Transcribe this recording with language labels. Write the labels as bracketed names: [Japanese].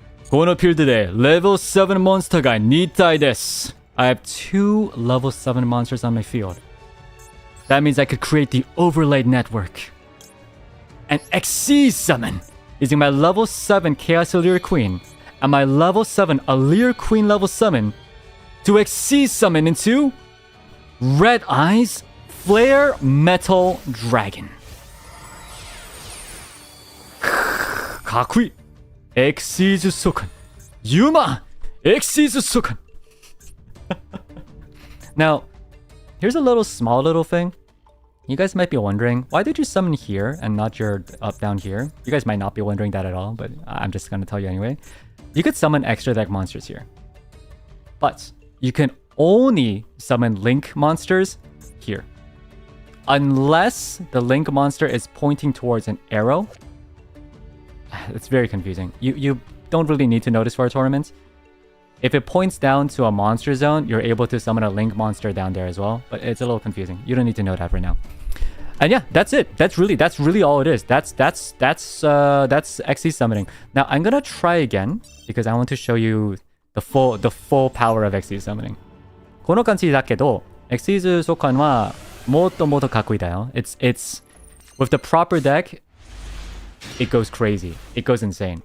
[Japanese] このフィールドでレベル7モンスターが2体です。 [English] I have 2 level 7 monsters on my field. That means I could create the overlaid network and XC summon using my level 7 Chaos Allure Queen and my level 7 Allure Queen level summon to XC summon into Red Eyes Flare Metal Dragon. [Japanese] かっこいい。エクシーズソカン。ユーマンエクシーズソカン。 [English] Now, here's a small thing. You guys might be wondering, why did you summon here and not your up down here? You guys might not be wondering that at all, but I'm just gonna tell you anyway. You could summon extra deck monsters here. But you can only summon Link monsters here. Unless the Link monster is pointing towards an arrow. It's very confusing. You don't really need to notice for a tournament. If it points down to a monster zone, you're able to summon a Link monster down there as well. But it's a little confusing. You don't need to know that right now. And yeah, that's it. That's really all it is. That's XC summoning. Now I'm gonna try again because I want to show you the full power of XC summoning. [Japanese] この感じだけど、XC 召喚はもっともっとかっこいいだよ。 [English] It's with the proper deck, it goes crazy. It goes insane.